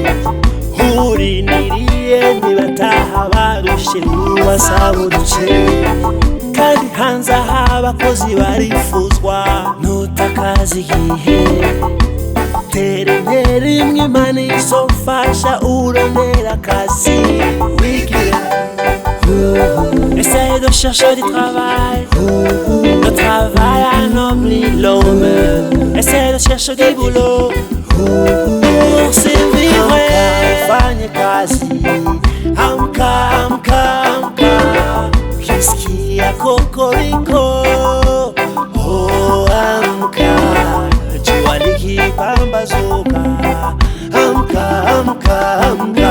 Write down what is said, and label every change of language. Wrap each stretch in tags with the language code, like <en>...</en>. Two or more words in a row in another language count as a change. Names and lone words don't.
<rn>Urindiriye nibataha barushe ubasaba uduceri. Kandi hanze aha abakozi barifuzwa. Ntutakaze igihe tera intera imwe imana izofasha urondera akazi wigira.</rn> <fr>Essaye de chercher du travail. Le travail a nommé l'homme. Essaye de chercher du boulot pour survivre.</fr> <sw>Fanye kazi. Amka, amka, amka. Ukisikia kokoriko, oh amka. Jua likipambazuka. Amka, amka, amka.</sw>